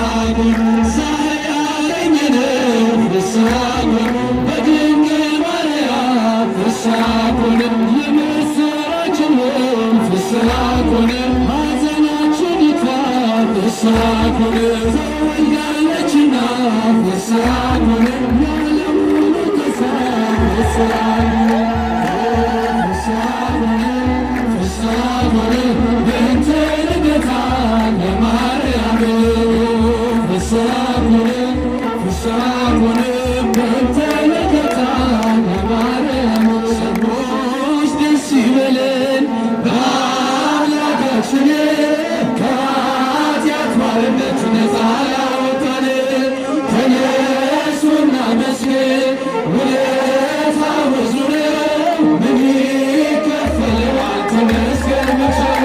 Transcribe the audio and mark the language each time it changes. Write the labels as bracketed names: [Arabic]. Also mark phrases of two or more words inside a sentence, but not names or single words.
[Amharic] ኮነ ዛሬ አገኘነው [Geez] ፍስሐ ኮነ [Amharic] በድንግል ማርያም [Geez] ፍስሐ ኮነ [Amharic] የምስራችን [Geez] ፍስሐ ኮነ [Amharic] ሐዘናችን ይጥፋ [Geez] ፍስሐ ኮነ [Amharic] ተወልዳለችና ፍስሐ [Geez] ኮነ [Amharic] የዓለም ሁሉ ተስፋ [Geez] ፍስሐ ኮነ ፍስሐ ኮነ ፍስሐ ኮነ በእንተ ልደታ ለማርያም ፍስሐ ኮነ ፍስሐ ኮነ በእንተ ልደታ ለማርያም [Amharic] ሰዎች ደስ ይበለን በአምላካችን ከኃጢአት ባርነት ነፃ ያወጣን ተነሱ እናመስግን ውለታው ብዙ ነው ምን ይከፈለዋል ተመስገን ብቻ